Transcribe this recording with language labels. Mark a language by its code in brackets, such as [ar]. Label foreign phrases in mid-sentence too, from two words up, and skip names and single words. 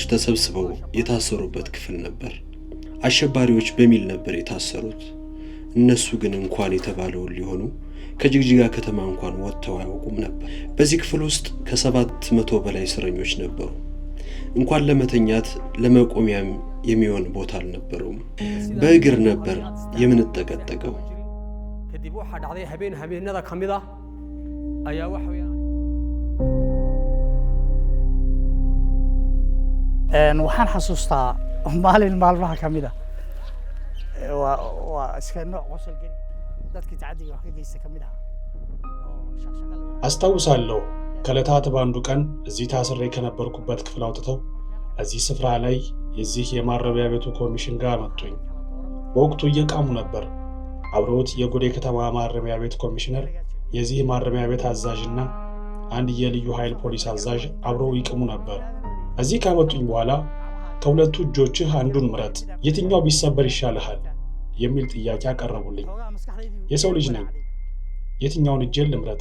[am] ተሰብስበው የታሰሩበት ክፍል ነበር። አሸባሪዎች በሚል ነበር የታሰሩት። እነሱ ግን እንኳን የተባለውን ሊሆኑ ከጅግጅጋ ከተማ እንኳን ወጥተው አያውቁም ነበር። በዚህ ክፍል ውስጥ ከ700 በላይ እስረኞች ነበሩ። እንኳን ለመተኛት ለመቆሚያም የሚሆን ቦታ አልነበረውም። በእግር ነበር የምንጠቀጠቀው። [so] waxaan xasuustaa maalin maalmaha kamida waa iska nooc qosol geli dadkii tacadiga wax ka geysta kamid ah [am] አስታውሳለሁ ከለታት ባንዱ ቀን እዚህ ታስሬ ከነበርኩበት ክፍል አውጥተው እዚህ ስፍራ ላይ የዚህ የማረሚያ ቤቱ ኮሚሽን ጋር መጡኝ። በወቅቱ እየቃሙ ነበር። አብሮት የጎዴ ከተማ ማረሚያ ቤት ኮሚሽነር፣ የዚህ ማረሚያ ቤት አዛዥና አንድ የልዩ ኃይል ፖሊስ አዛዥ አብረው ይቅሙ ነበር። እዚህ ካመጡኝ በኋላ ከሁለቱ እጆችህ አንዱን ምረጥ፣ የትኛው ቢሰበር ይሻልሃል የሚል ጥያቄ አቀረቡልኝ። የሰው ልጅ ነኝ፣ የትኛውን እጄን ልምረጥ?